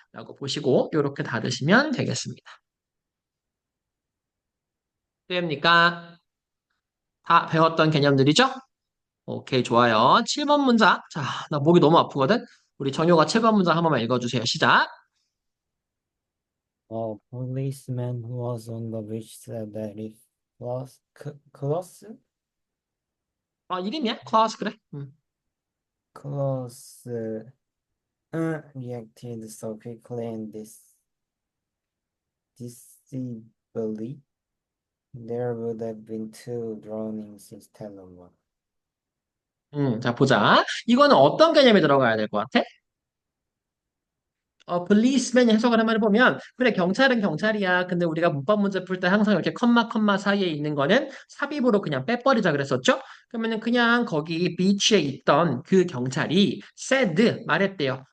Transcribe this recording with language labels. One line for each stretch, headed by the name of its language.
Korean: 라고 보시고 이렇게 닫으시면 되겠습니다. 됩니까? 다 배웠던 개념들이죠? 오케이, 좋아요. 7번 문장. 자, 나 목이 너무 아프거든? 우리 정효가 7번 문장 한 번만 읽어주세요. 시작.
English: A policeman who was on the beach said that if close,
Korean: 이름이야? 클라스, 그래.
English: close reacted so quickly and decisively, there would have been two drownings instead of one.
Korean: 자, 보자. 이거는 어떤 개념이 들어가야 될 것 같아? policeman 해석을 한번 해보면, 그래, 경찰은 경찰이야. 근데 우리가 문법 문제 풀 때 항상 이렇게 컴마 사이에 있는 거는 삽입으로 그냥 빼버리자 그랬었죠? 그러면은 그냥 거기 비치에 있던 그 경찰이
English: said,
Korean: 말했대요.